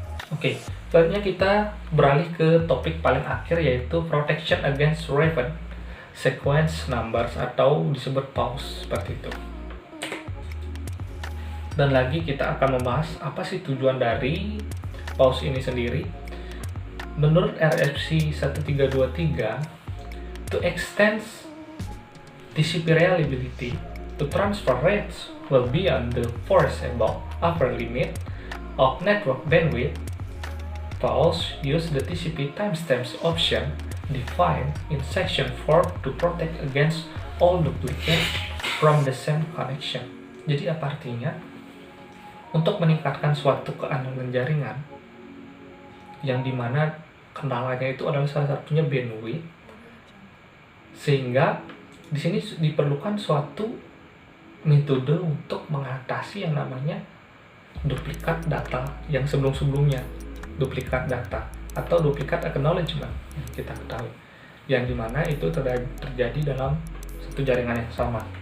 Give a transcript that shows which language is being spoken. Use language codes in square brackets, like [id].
[id] Oke, selanjutnya kita beralih ke topik paling akhir yaitu protection against raven sequence numbers atau disebut pause seperti itu. Dan lagi kita akan membahas apa sih tujuan dari pause ini sendiri. [en] Menurut RFC 1323, to extend TCP reliability to transfer rates well beyond the foreseeable upper limit of network bandwidth, pause use the TCP timestamps option defined in section 4 to protect against all duplicates from the same connection. [id] Jadi apa artinya? Untuk meningkatkan suatu keamanan jaringan yang dimana kendalanya itu adalah salah satunya bandwidth, sehingga di sini diperlukan suatu metode untuk mengatasi yang namanya duplikat data yang sebelum-sebelumnya, duplikat data atau duplikat acknowledgement yang kita ketahui, yang dimana itu terjadi dalam satu jaringan yang sama.